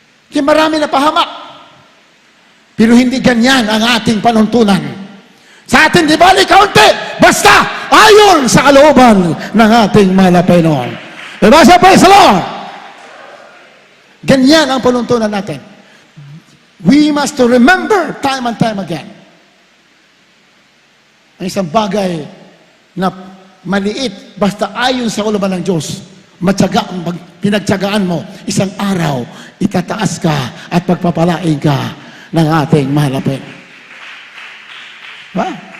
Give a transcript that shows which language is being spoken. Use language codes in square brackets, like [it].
[tl] Kaya marami na pahamak. Pero hindi ganyan ang ating panuntunan. Sa atin, di ba, kaunti, basta ayon sa kalooban ng ating mahal na Panginoon. Diba sa [en] praise the Lord? [tl] Ganyan ang panuntunan natin. [en] We must remember time and time again. [tl] Ang isang bagay na maliit, basta ayon sa kalooban ng Diyos, pinagtyagaan mo, isang araw, itataas ka at pagpapalain ka ng ating mahal na Panginoon. Diba?